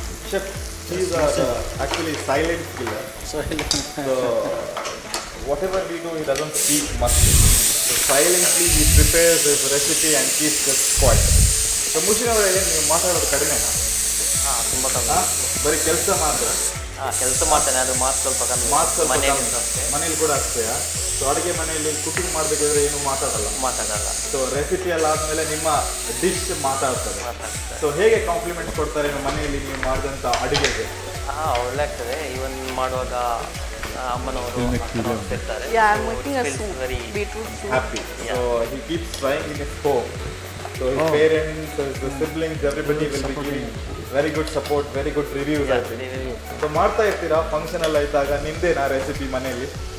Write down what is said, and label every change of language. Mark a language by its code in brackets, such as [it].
[en] Chef, these are actually silent killer. So whatever we do, he doesn't speak much. So silently he prepares his recipe and keeps it quiet. [kn] So ಮುಷಿನ್ ಅವರೇ, ಏನು ನೀವು ಮಾತಾಡೋದು ಕಡಿಮೆನಾ? ತುಂಬ ಕಮ್ಮಿ. ಬರೀ ಕೆಲಸ ಮಾತ್ರ? ಕೆಲಸ ಮಾಡ್ತೇನೆ, ಅದು ಮಾತು ಸ್ವಲ್ಪ ಕಮ್ಮಿ. ಮಾತು ಸ್ವಲ್ಪ ಮನೆಯಲ್ಲಿ ಕಮ್ಮಿ. ಅಷ್ಟೇ ಮನೇಲಿ ಕೂಡ ಅಷ್ಟೇಯಾ? ಸೊ ಅಡುಗೆ ಮನೆಯಲ್ಲಿ ಕುಕಿಂಗ್ ಮಾಡಬೇಕಾದ್ರೆ ಏನು ಮಾತಾಡಲ್ಲ? ಮಾತಾಡಲ್ಲ. ಸೊ ರೆಸಿಪಿ ಎಲ್ಲ ಆದಮೇಲೆ ನಿಮ್ಮ ಡಿಶ್ ಮಾತಾಡ್ತಾರೆ. ಮಾತಾಡ್ತಾರೆ. ಸೊ ಹೇಗೆ ಕಾಂಪ್ಲಿಮೆಂಟ್ ಕೊಡ್ತಾರೆ ನಿಮ್ಮ ಮನೆಯಲ್ಲಿ ನೀವು ಮಾಡಿದಂಥ ಅಡುಗೆಗೆ? ಒಳ್ಳೆ ಆಗ್ತದೆ. ಈವನ್ ಮಾಡುವಾಗ ಅಮ್ಮನವರು ಇರ್ತಾರೆ. [en] Yeah, I'm making a soup, very beetroot soup. Happy. So he keeps trying in his home. So his parents, his siblings, everybody will be giving very good support, very good reviews. I think. [kn] So ಮಾಡ್ತಾ ಇರ್ತೀರಾ function ಎಲ್ಲ ಇದ್ದಾಗ ನಿಮ್ದೇನಾ recipe ಮನೆಯಲ್ಲಿ?